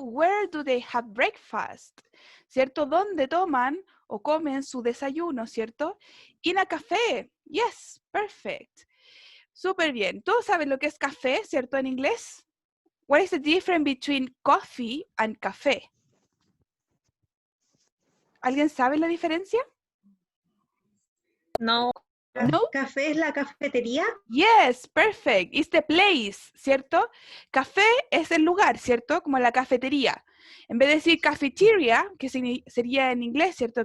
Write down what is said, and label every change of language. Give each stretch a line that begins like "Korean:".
English: Where do they have breakfast?
Spanish: ¿Cierto? ¿Dónde toman o comen su desayuno, ¿cierto?
English: In a café. Yes, perfect.
Spanish: Súper bien. ¿Todos saben lo que es café, ¿cierto? En inglés.
English: What is the difference between coffee and café?
Spanish: ¿Alguien sabe la diferencia? No. ¿No? ¿Café es la cafetería?
English: Yes, perfect. It's the place, ¿cierto?
Spanish: Café es el lugar, ¿cierto? Como la cafetería. En vez de decir cafeteria, que sería en inglés, ¿cierto?